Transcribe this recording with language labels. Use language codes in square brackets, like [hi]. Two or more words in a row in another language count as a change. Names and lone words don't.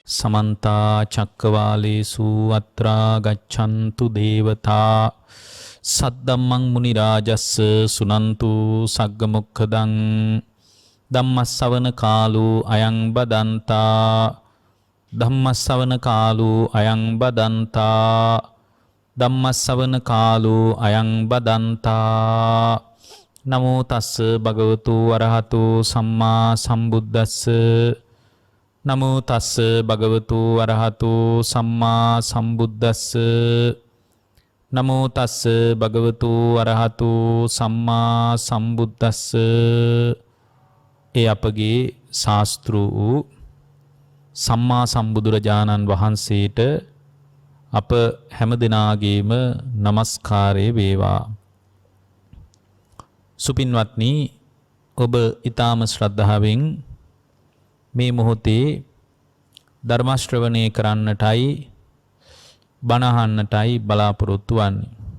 [pi] समन्ता चक्रवालेषु अत्रा गच्छन्तु देवता सद्धम्मं मुनिराजस्य सुनन्तु सग्गमुखदं धम्मස්සවන කාලෝ අයං බදන්තා ධම්මස්සවන කාලෝ අයං බදන්තා ධම්මස්සවන කාලෝ අයං බදන්තා නමෝ තස්ස භගවතු වරහතු සම්මා සම්බුද්දස්ස නමෝ තස්ස භගවතු වරහතු සම්මා සම්බුද්දස්ස නමෝ තස්ස භගවතු වරහතු සම්මා සම්බුද්දස්ස [si] ඒ අපගේ ශාස්ත්‍ර වූ සම්මා සම්බුදුරජාණන් වහන්සේට අප හැම දිනාගේම নমස්කාරය වේවා. සුපින්වත්නි, ඔබ ඊටාම ශ්‍රද්ධාවෙන් මේ මොහොතේ ධර්ම ශ්‍රවණය කරන්නටයි බණ අහන්නටයි බලාපොරොත්තු වන්නේ.